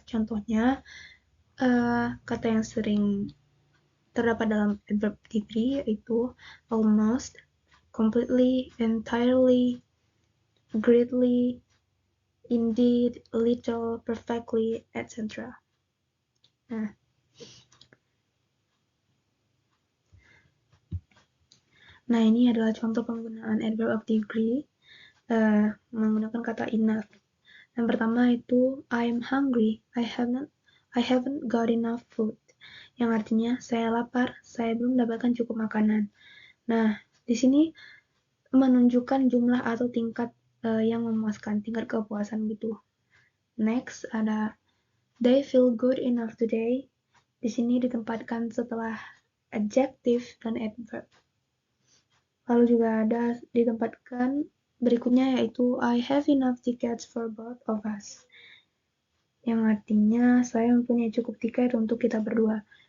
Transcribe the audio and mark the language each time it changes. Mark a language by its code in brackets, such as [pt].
[id] Contohnya, kata yang sering terdapat dalam adverb degree yaitu almost, completely, entirely, greatly, indeed, little, perfectly, etc. Nah, ini adalah contoh penggunaan adverb of degree menggunakan kata enough. Yang pertama itu [en] I am hungry, I haven't got enough food. [id] Yang artinya saya lapar, saya belum mendapatkan cukup makanan. Nah, di sini menunjukkan jumlah atau tingkat yang memuaskan, tingkat kepuasan gitu. [en] Next ada they feel good enough today. [id] Di sini ditempatkan setelah adjective dan adverb. Lalu juga ada ditempatkan berikutnya yaitu [en] I have enough tickets for both of us. [id] Yang artinya saya mempunyai cukup tiket untuk kita berdua.